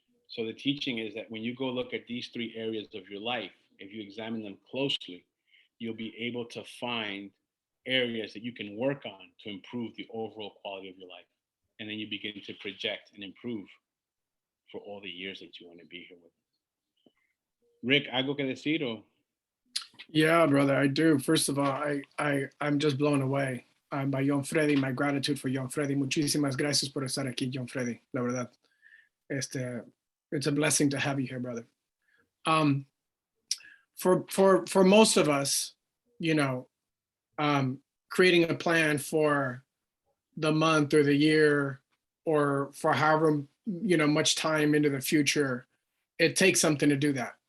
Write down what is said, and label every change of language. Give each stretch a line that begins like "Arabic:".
English: So the teaching is that when you go look at these three areas of your life, if you examine them closely, you'll be able to find areas that you can work on to improve the overall quality of your life. And then you begin to project and improve for all the years that you want to be here with.
Spanish: Rick, ¿algo que decir o?
English: Yeah, brother, I do. First of all, I'm just blown away by John Freddy, my gratitude for John Freddy.
Spanish: Muchísimas gracias por estar aquí, John Freddy, la verdad.
English: It's a blessing to have you here, brother. for most of us, you know, creating a plan for the month or the year or for however, you know, much time into the future, it takes something to do that.